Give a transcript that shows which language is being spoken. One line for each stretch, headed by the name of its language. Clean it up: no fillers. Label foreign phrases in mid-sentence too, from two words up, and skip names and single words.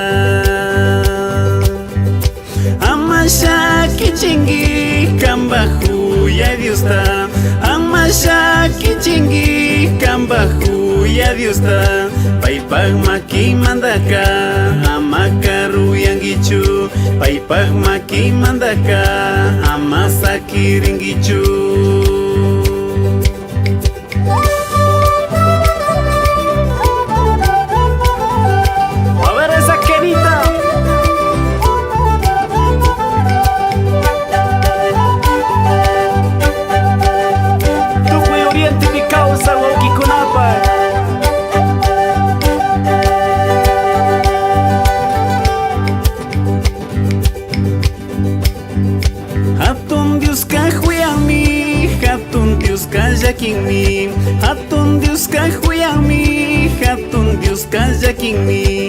Quechua: Ama shakichingi, kamba huyay Diosta, ama shakichingi, kamba huyay Diosta. Paypah maki mandaka, ama karuyangichu, paypah maki mandaka, ama sakiringichu.
Spanish: A ver esa quenita.
Quechua: Tukuy Oriente mi causa wauki kunapa. Hatun Dios kahuyami, hatun Dios kayakinmi, hatun Dios kahuyami, hatun Dios kayakinmi.